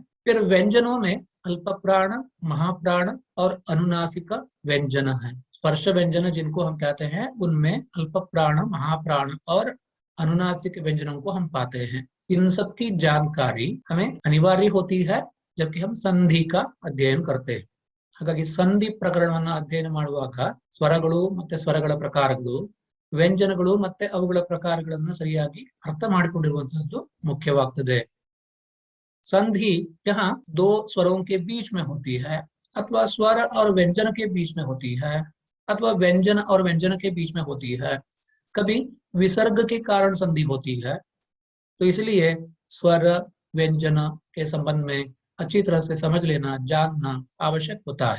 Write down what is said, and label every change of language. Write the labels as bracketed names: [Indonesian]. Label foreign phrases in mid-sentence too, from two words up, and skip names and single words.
[Hindi] फिर व्यंजनों में अल्प प्राण, महाप्राण और अनुनासिक व्यंजन है। स्पर्श व्यंजन जिनको हम कहते हैं, उनमें अल्प प्राण, महाप्राण और अनुनासिक व्यंजनों को हम पाते हैं। इन सब की जानकारी हमें अनिवार्य होती है जबकि हम संधि का अध्ययन करते हैं। [Kannada] ಹಾಗಾಗಿ ಸಂಧಿ ಪ್ರಕರಣವನ್ನು ಅಧ್ಯಯನ ಮಾಡುವಾಗ ಸ್ವರಗಳು ಮತ್ತೆ ಸ್ವರಗಳ ಪ್ರಕಾರಗಳು, ವ್ಯಂಜನಗಳು ಮತ್ತೆ ಅವುಗಳ ಪ್ರಕಾರಗಳನ್ನು ಸರಿಯಾಗಿ ಅರ್ಥ ಮಾಡಿಕೊಂಡಿರುವಂತಹದ್ದು ಮುಖ್ಯವಾಗ್ತದೆ। [Hindi] संधि यहाँ 2 स्वरों के बीच में होती है, अथवा स्वर और व्यंजन के बीच में होती है, अथवा व्यंजन और व्यंजन के बीच में होती है। कभी विसर्ग के कारण संधि होती है, तो इसलिए स्वर व्यंजन के संबंध में अच्छी तरह से समझ लेना, जानना आवश्यक होता है।